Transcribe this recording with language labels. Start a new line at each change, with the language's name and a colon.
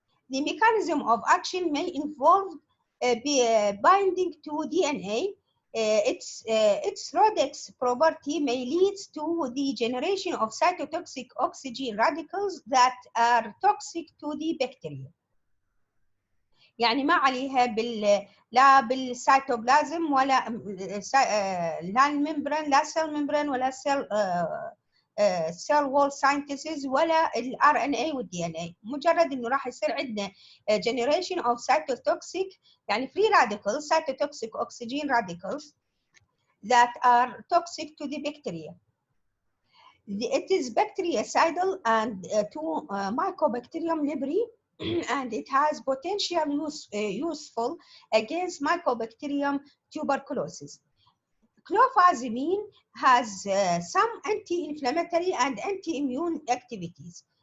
English: The mechanism of action may involve binding to DNA. Its Rhodex property may lead to the generation of cytotoxic oxygen radicals that are toxic to the bacteria.
Arabic: يعني ما عليها لا بالسيتوبلازم ولا لا الممبران لا سيل ممبران ولا سيل وول ساينتيسز ولا الار ان اي والدي ان اي، مجرد انه راح يصير عندنا
English: generation of cytotoxic
Arabic: يعني
English: free radicals cytotoxic oxygen radicals that are toxic to the bacteria. It is bactericidal and to Mycobacterium libri and it has potential useful against Mycobacterium tuberculosis. Clofazimine has some anti-inflammatory and anti-immune activities.